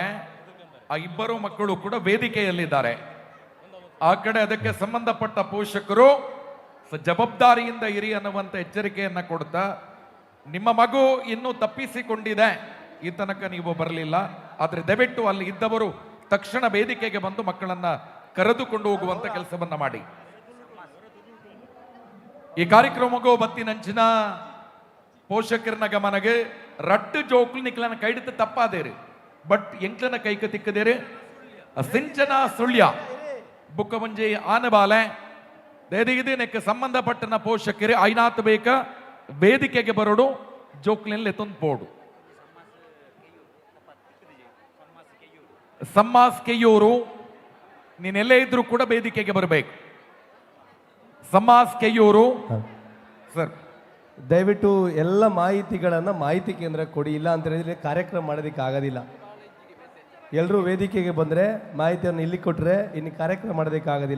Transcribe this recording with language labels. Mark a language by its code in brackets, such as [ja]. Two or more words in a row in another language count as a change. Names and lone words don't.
[kn] ಆ ಇಬ್ಬರು ಮಕ್ಕಳು ಕೂಡ ವೇದಿಕೆಯಲ್ಲಿದ್ದಾರೆ. ಆ ಕಡೆ ಅದಕ್ಕೆ ಸಂಬಂಧಪಟ್ಟ ಪೋಷಕರು ಜವಾಬ್ದಾರಿಯಿಂದ ಇರಿ ಅನ್ನುವಂತ ಎಚ್ಚರಿಕೆಯನ್ನ ಕೊಡ್ತಾ, ನಿಮ್ಮ ಮಗು ಇನ್ನೂ ತಪ್ಪಿಸಿಕೊಂಡಿದೆ, ಈ ತನಕ ನೀವು ಬರಲಿಲ್ಲ, ಆದ್ರೆ ದಯವಿಟ್ಟು ಅಲ್ಲಿ ಇದ್ದವರು ತಕ್ಷಣ ವೇದಿಕೆಗೆ ಬಂದು ಮಕ್ಕಳನ್ನ ಕರೆದುಕೊಂಡು ಹೋಗುವಂತ ಕೆಲಸವನ್ನ ಮಾಡಿ. [tcy] ಈ ಕಾರ್ಯಕ್ರಮಕ್ಕೂ ಬತ್ತಿನಂಚಿನ ಪೋಷಕರನ ಗಮನಗೆ ರಟ್ಟು ಜೋಕ್ಲು ನಿಕ್ಲನ ಕೈಡಿತ ತಪ್ಪಾದೇರಿ, ಬಟ್ ಎಂಕ್ಲನ ಕೈಕ ತಿಕ್ಕದೇರಿ ಸಿಂಚನ ಸುಳ್ಯ ಬುಕ್ಕ ಮುಂಜೆ ಆನಬಾಲೆ ಇದಕ್ಕೆ ಸಂಬಂಧಪಟ್ಟನ ಪೋಷಕರೇ ಐನಾತ್ ಬೇಕ ವೇದಿಕೆಗೆ ಬರೋಡು ಜೋಕ್ಲಿನಲ್ಲಿ ಎತ್ತೊಂದು ಪೋಡು. [kn] ಸಮ್ಮಾಸ್ ಕೆಯ್ಯೂರು, ನೀನೆಲ್ಲೇ ಇದ್ರೂ ಕೂಡ ವೇದಿಕೆಗೆ ಬರಬೇಕು. ಸಮ್ಮಾಸ್ ಕೆಯ್ಯೂರು ಸರ್, ದಯವಿಟ್ಟು ಎಲ್ಲ ಮಾಹಿತಿಗಳನ್ನು ಮಾಹಿತಿ ಕೇಂದ್ರಕ್ಕೆ ಕೊಡಿ. ಇಲ್ಲ ಅಂತ ಹೇಳಿದ್ರೆ ಕಾರ್ಯಕ್ರಮ ಮಾಡೋದಕ್ಕೆ ಆಗೋದಿಲ್ಲ. ಎಲ್ಲರೂ ವೇದಿಕೆಗೆ ಬಂದರೆ ಮಾಹಿತಿಯನ್ನು ಇಲ್ಲಿ ಕೊಟ್ಟರೆ ಇನ್ನು ಕಾರ್ಯಕ್ರಮ ಮಾಡೋದಕ್ಕೆ ಆಗೋದಿಲ್ಲ.